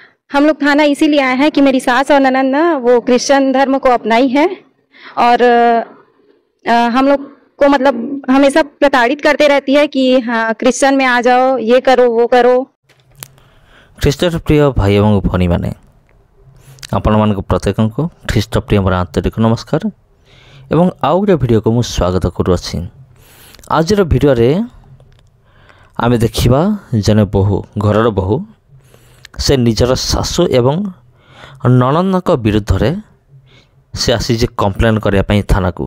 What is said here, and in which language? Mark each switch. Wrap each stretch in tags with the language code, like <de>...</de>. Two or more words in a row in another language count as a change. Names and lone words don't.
<hi>हम लोग थाना इसीलिए आए हैं कि मेरी सास और ननद ना वो क्रिश्चियन धर्म को अपनाई है और हम लोग को मतलब हमेशा प्रताड़ित करते रहती है कि हाँ क्रिश्चियन में आ जाओ, ये करो वो करो।</hi> <or>ଖ୍ରୀଷ୍ଟ ପ୍ରିୟ ଭାଇ ଏବଂ ଭଉଣୀମାନେ, ଆପଣମାନଙ୍କୁ ପ୍ରତ୍ୟେକଙ୍କୁ ଖ୍ରୀଷ୍ଟ ପ୍ରିୟ ମୋର ଆନ୍ତରିକ ନମସ୍କାର ଏବଂ ଆଉ ଗୋଟେ ଭିଡ଼ିଓକୁ ମୁଁ ସ୍ୱାଗତ କରୁଅଛି। ଆଜିର ଭିଡ଼ିଓରେ ଆମେ ଦେଖିବା ଜଣେ ବୋହୂ, ଘରର ବୋହୂ, ସେ ନିଜର ଶାଶୁ ଏବଂ ନଣନ୍ଦଙ୍କ ବିରୁଦ୍ଧରେ ସେ ଆସିଛି କମ୍ପ୍ଲେନ୍ କରିବା ପାଇଁ ଥାନାକୁ।</or>